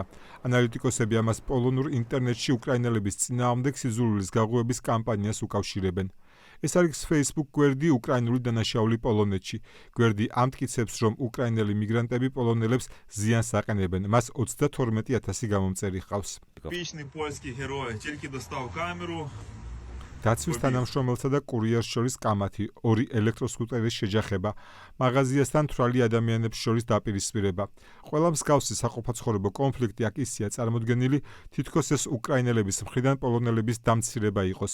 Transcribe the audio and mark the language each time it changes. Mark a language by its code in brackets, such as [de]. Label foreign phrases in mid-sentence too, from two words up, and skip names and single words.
[ka] ანალიტიკოსები ამას პოლონურ ინტერნეტში უკრაინელების წინააღმდეგ სიძულვილის გაღვივების კამპანიას უკავშირებენ. ეს არის Facebook გვერდი უკრაინული დანაშაული პოლონეთში. გვერდი ამტკიცებს, რომ უკრაინელი მიგრანტები პოლონელებს ზიანს აყენებენ. მას 32,000 გამომწერი ჰყავს. [uk] Типічний польський герой, тільки достав камеру. [ka] დაცვის თანამშრომელსა და კურიერს შორის კამათი, 2 ელექტროსკუტერის შეჯახება, მაღაზიასთან თვრალი ადამიანებს შორის დაპირისპირება. ყველა მსგავსი საყოფაცხოვრებო კონფლიქტი აქ ისეა წარმოდგენილი, თითქოს ეს უკრაინელების მხრიდან პოლონელების დამცირება იყოს.